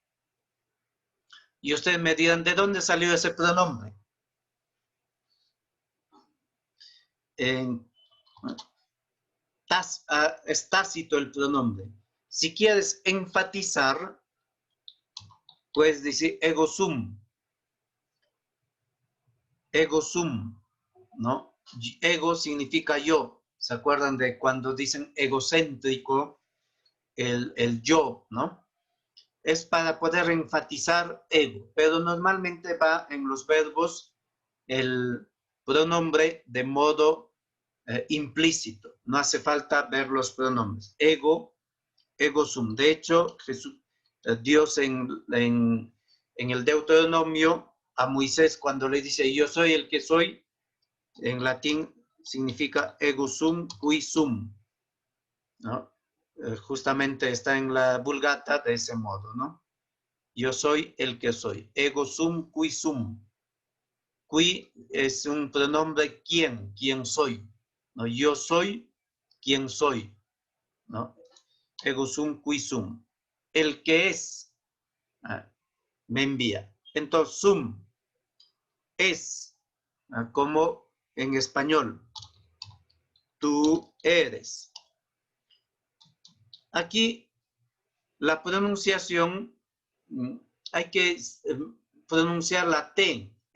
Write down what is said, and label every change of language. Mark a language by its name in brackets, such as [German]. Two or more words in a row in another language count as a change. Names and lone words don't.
[Spanish] Y ustedes me dirán, ¿de dónde salió ese pronombre? Es tácito el pronombre. Si quieres enfatizar, puedes decir [Latin] ego sum. Ego sum, [Spanish] ¿no? Ego significa yo. ¿Se acuerdan de cuando dicen egocéntrico? El yo, ¿no? Es para poder enfatizar ego, pero normalmente va en los verbos el pronombre de modo implícito. No hace falta ver los pronombres. [Latin] Ego, ego sum. [Spanish] De hecho, Dios en el Deuteronomio a Moisés cuando le dice yo soy el que soy, en latín significa [Latin] ego sum qui sum, [Spanish] ¿no? Justamente está en la Vulgata de ese modo, ¿no? Yo soy el que soy. [Latin] Ego sum qui sum. [Spanish] Qui es un pronombre quién soy, ¿no? Yo soy quien soy, ¿no? [Latin] Ego sum qui sum. [Spanish] El que es, me envía. Entonces, sum es, como en español, tú eres. Aquí la pronunciación, hay que pronunciar la T.